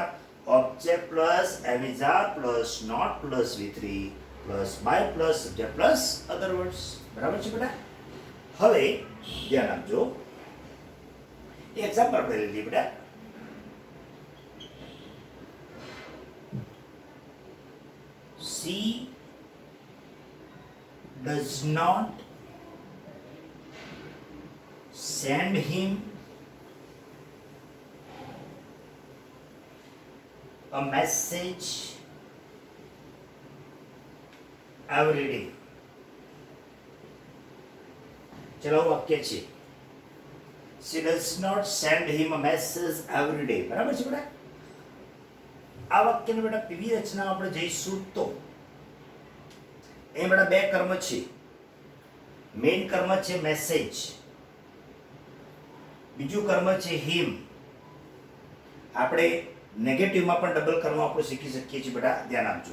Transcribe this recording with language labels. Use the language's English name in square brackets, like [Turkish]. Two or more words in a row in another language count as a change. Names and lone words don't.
[English] object plus am is are plus not plus V3 plus by plus subject plus other words. [Gujarati] બરાબર છે બેટા? હવે ધ્યાન આપજો, એક એક્ઝામ્પલ આપણે લઈએ બેટા. [English] She does not send him a message every day. [Gujarati] ચલો વાક્ય છે [English] she does not send him a message every day. [Gujarati] બરાબર છે બેટા? આ વાક્યની બેટા પીવી રચના આપણે જઈશું તો એ બેટા બે કર્મ છે. મેઇન કર્મ છે મેસેજ, બીજું કર્મ છે હિમ. આપણે નેગેટિવમાં પણ ડબલ કર્મ આપણે શીખી શકીએ છીએ બેટા, ધ્યાન આપજો.